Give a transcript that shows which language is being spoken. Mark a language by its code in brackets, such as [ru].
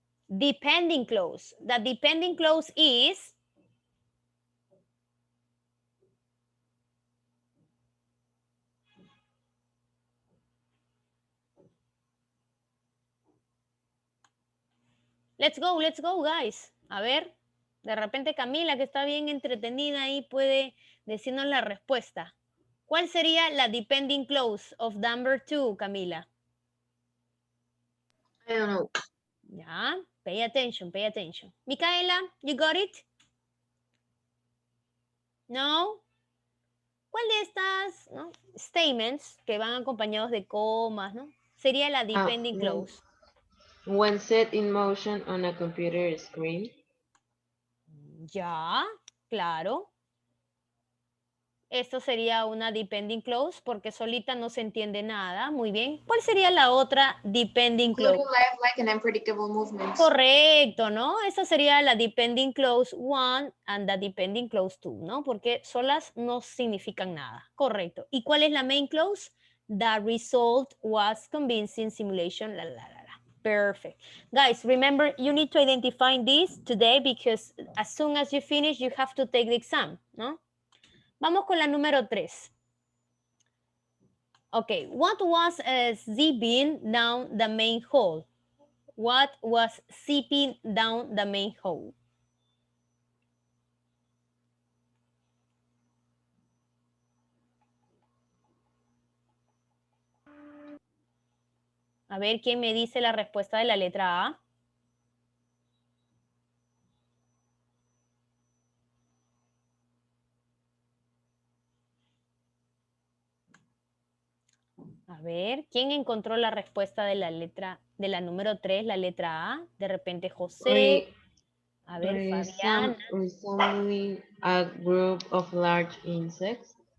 [en] Depending clause. The depending clause is let's go, guys. [es] A ver, de repente Camila, que está bien entretenida ahí, puede decirnos la respuesta. ¿Cuál sería la [en] depending clause of number 2, Camila? I don't know. Ya, pay attention, pay attention. Micaela, you got it? No? [es] ¿Cuál de estas, no, statements que van acompañados de comas, no? Sería la depending clause. [en] When set in motion on a computer screen. [es] Ya, claro. Esto sería una depending clause porque solita no se entiende nada. Muy bien. ¿Cuál sería la otra depending clause? [en] Including lifelike and unpredictable movements. [es] Correcto, ¿no? Esa sería la [en] depending clause 1 and the depending clause 2, ¿no? [es] Porque solas no significan nada. Correcto. ¿Y cuál es la main clause? [en] The result was convincing simulation. La, la, la, la. Perfect. Guys, remember, you need to identify this today because as soon as you finish, you have to take the exam, ¿no? [es] Vamos con la número 3. [en] Okay, what was zipping down the main hall? What was zipping down the main hall? [es] A ver, ¿quién me dice la respuesta de la letra A? A ver, ¿quién encontró la respuesta de la letra, de la número 3, la letra A? De repente José. A ver, Fabián. [en] Resembling a group of large insects.